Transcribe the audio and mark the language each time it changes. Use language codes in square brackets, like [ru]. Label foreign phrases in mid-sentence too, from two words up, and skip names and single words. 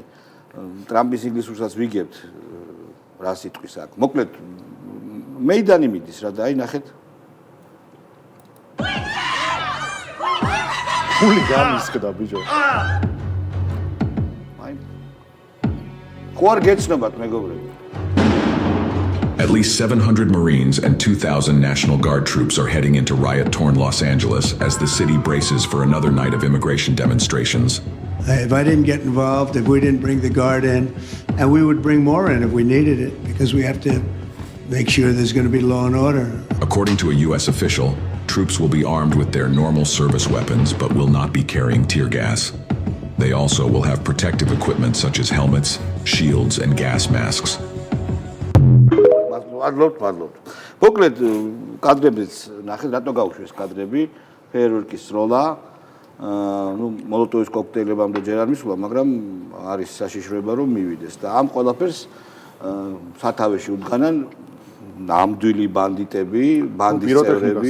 [ka] ტრამპის ინგლისურსაც ვიგებთ, რა სიტყვის აქვს. მოკლედ მეიდანი მიდის რა და აი ნახეთ. ფული გამისკდა ბიჭო. აი. ხო არ გეცნობათ მეგობრებო. [en] At least 700 Marines and 2,000 National Guard troops are heading into riot-torn Los Angeles as the city braces for another night of immigration demonstrations. If I didn't get involved, if we didn't bring the Guard in, and we would bring more in if we needed it, because we have to make sure there's going to be law and order. According to a U.S. official, troops will be armed with their normal service weapons but will not be carrying tear gas. They also will have protective equipment such as helmets, shields, and gas masks. [ka] მადლობთ. მოკლედ კადრებიც ნახეთ, რატო გაუშვეს კადრები, ფეერვერკის სროლა, მოლოტოვის კოქტეილებამდე ჯერ არ მისულა, მაგრამ არის საშიშროება რომ მივიდეს და ამ ყველაფერს სათავეში უდგანან ნამდვილი ბანდიტები, ბანდის წევრები,